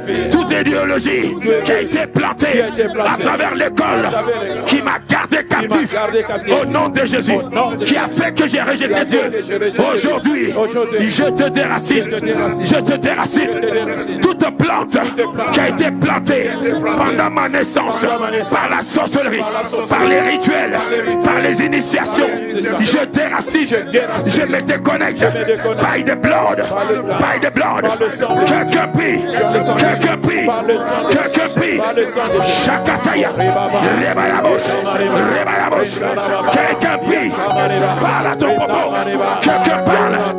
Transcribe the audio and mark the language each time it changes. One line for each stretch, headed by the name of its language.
French: Toute idéologie qui a été plantée à travers l'école, qui m'a gardé captif, au nom de Jésus, qui a fait que j'ai rejeté Dieu, aujourd'hui, je te déracine, je te déracine. Toute plante qui a été plantée pendant ma naissance, par la sorcellerie, par les rituels, par les initiations, je déracine, je me déconnecte.
English: By the blood, by the blood.
French: Quelqu'un prie, quelqu'un prie, quelqu'un prie. Chakataya, réveille la bouche, quelqu'un prie, parle à ton propos, quelqu'un parle.